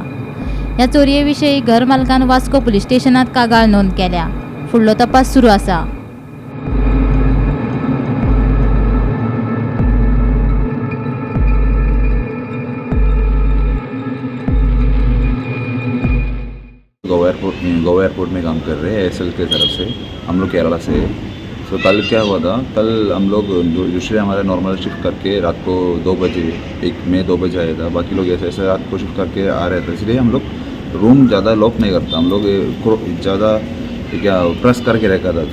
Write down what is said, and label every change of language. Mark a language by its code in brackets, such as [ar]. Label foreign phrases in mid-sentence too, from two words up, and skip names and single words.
[kok] ह्या चोरये विशीं घर मालकान वास्को पुलीस स्टेशनात कागाळ नोंद केल्या. फुडलो तपास सुरू आसा. [hi] गोवा एयरपोर्ट में काम कर रहे हैं ASL के तरफ से. हम लोग केरला से. सो कल क्या हुआ था, कल हम लोग दूसरे हमारे [en] normal shift [hi] करके रात को 2 बजे, एक मैं 2 बजे आया था, बाकी लोग ऐसे रात को शिफ्ट करके आ रहे थे. इसलिए हम लोग रूम ज़्यादा लॉक नहीं करता, हम लोग ज़्यादा क्या प्रेस करके रखा था.